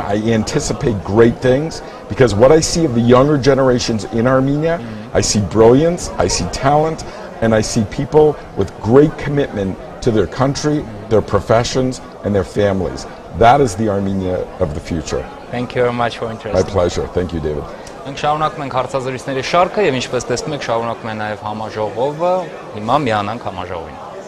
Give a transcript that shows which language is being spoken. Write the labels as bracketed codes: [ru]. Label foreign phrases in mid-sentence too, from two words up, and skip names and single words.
[en] I anticipate great things, because what I see of the younger generations in Armenia, I see brilliance, I see talent, and I see people with great commitment to their country, their professions, and their families. That is the Armenia of the future. Thank you very much for interest. My pleasure. Thank you, David. [hy] Մենք շարունակում ենք հարցազրույցների շարքը եւ ինչպես տեսնում եք շարունակում է նաեւ համաժողովը։ Հիմա միանանք համաժողովին։